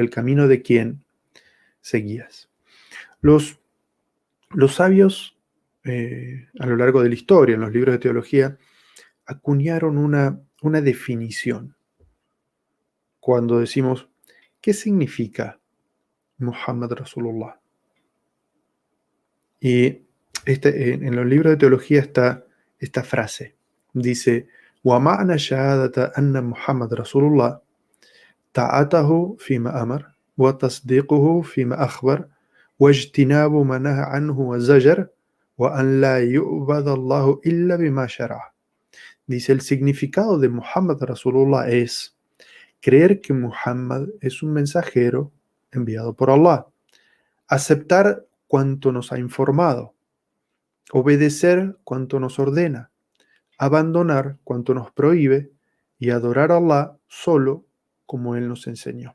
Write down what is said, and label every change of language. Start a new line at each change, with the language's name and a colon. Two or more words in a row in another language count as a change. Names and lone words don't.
Spanish: El camino de quién seguías. Los, los sabios, a lo largo de la historia, en los libros de teología, acuñaron una definición. Cuando decimos, ¿qué significa
Arabic: محمد رسول الله?
Spanish: Y en los libros de teología está esta frase. Dice,
Arabic: وَمَعْنَ شَهَادَةَ أَنَّ مُحَمَّدَ رَسُولُ اللَّهِ طاعته فيما أمر وتصديقه فيما أخبر واجتناب ما نهى عنه وزجر وأن لا يعبد الله إلا بما شرع.
Spanish: Dice, el significado de
Arabic: محمد رسول الله
Spanish: es creer que Muhammad es un mensajero enviado por Allah, aceptar cuanto nos ha informado, obedecer cuanto nos ordena, abandonar cuanto nos prohíbe y adorar a Allah solo como Él nos enseñó.